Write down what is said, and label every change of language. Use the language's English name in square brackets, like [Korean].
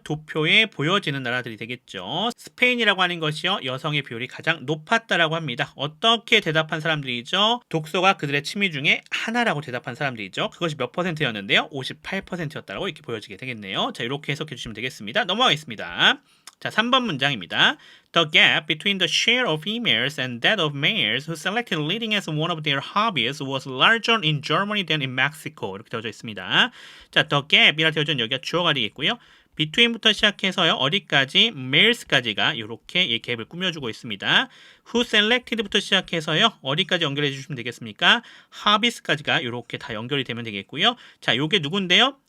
[Korean] 도표에 보여지는 나라들이 되겠죠. 스페인이라고 하는 것이요 여성의 비율이 가장 높았다라고 합니다. 어떻게 대답한 사람들이죠? 독서가 그들의 취미 중에 하나라고 대답한 사람들이죠. 그것이 몇 %였는데요? 58%였다라고 이렇게 보여지게 되겠네요. 자, 이렇게 해석해 주시면 되겠습니다. 넘어가겠습니다. 자, 3번 문장입니다. [English] The gap between the share of females and that of males who selected leading as one of their hobbies was larger in Germany than in Mexico. [Korean] 이렇게 되어져 있습니다. 자, [English] the gap [Korean] 이라 되어져 있는 여기가 주어가 되겠고요. between부터 시작해서요 어디까지 males까지가 이렇게 이 갭을 꾸며주고 있습니다. [English] who selected [Korean] 부터 시작해서요 어디까지 연결해 주시면 되겠습니까? hobbies까지가 이렇게 다 연결이 되면 되겠고요. 자, 요게 누군데요?